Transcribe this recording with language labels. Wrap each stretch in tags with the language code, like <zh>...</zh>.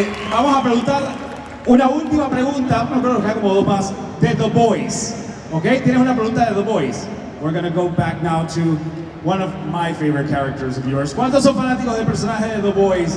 <es>Vamos a preguntar una última pregunta, no creo que haya como dos más, de The Boys. Ok, tienes una pregunta de The Boys.</es> <en>We're gonna go back now to one of my favorite characters of yours.</en> <es>¿Cuántos son fanáticos del personaje de The Boys?</es>